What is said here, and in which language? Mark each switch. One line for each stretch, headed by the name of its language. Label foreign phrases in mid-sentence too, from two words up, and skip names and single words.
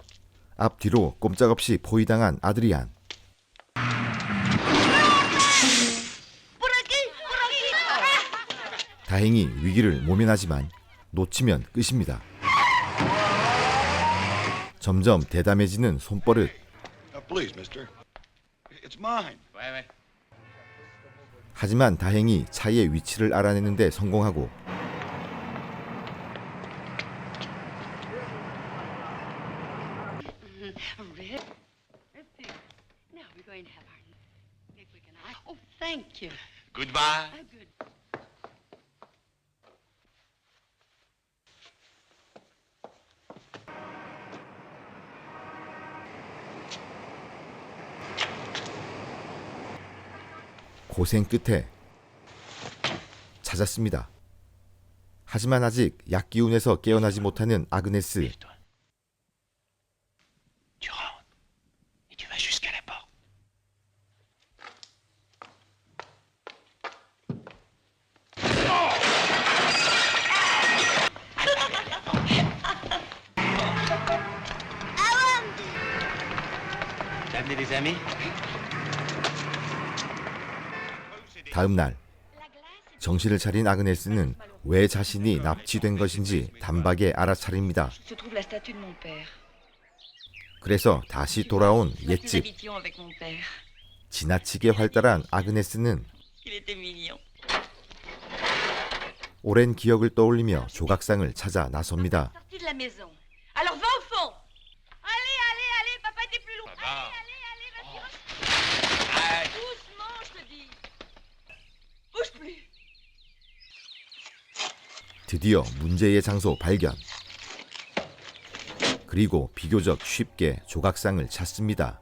Korean: 앞뒤로 꼼짝없이 포위당한 아드리안. 다행히 위기를 모면하지만 놓치면 끝입니다. 점점 대담해지는 손버릇.
English: Please, mister. It's mine.
Korean: 하지만 다행히 차의 위치를 알아내는데 성공하고
English: Red. Now we're going to have our picnic and Oh, thank you. Goodbye. Oh, good.
Korean: 고생 끝에 찾았습니다. 하지만 아직 약기운에서 깨어나지 못하는 아그네스.
French: Tu rentres et tu vas jusqu'à la porte. T'as amené des amis?
Korean: 다음 날 정신을 차린 아그네스는 왜 자신이 납치된 것인지 단박에 알아차립니다.
French: Se trouve la statue de mon père.
Korean: 그래서 다시 돌아온
French: Nous
Korean: 옛집.
French: habitions avec mon père.
Korean: 지나치게 활달한 아그네스는
French: Il était mignon.
Korean: 오랜 기억을 떠올리며 조각상을 찾아 나섭니다.
French: Sorti de la maison. Alors va au fond. Allez, allez, allez, papa était plus loin. Allez, allez, allez, vas-y. Doucement, je te dis. Bouge plus.
Korean: 드디어 문제의 장소 발견. 그리고 비교적 쉽게 조각상을 찾습니다.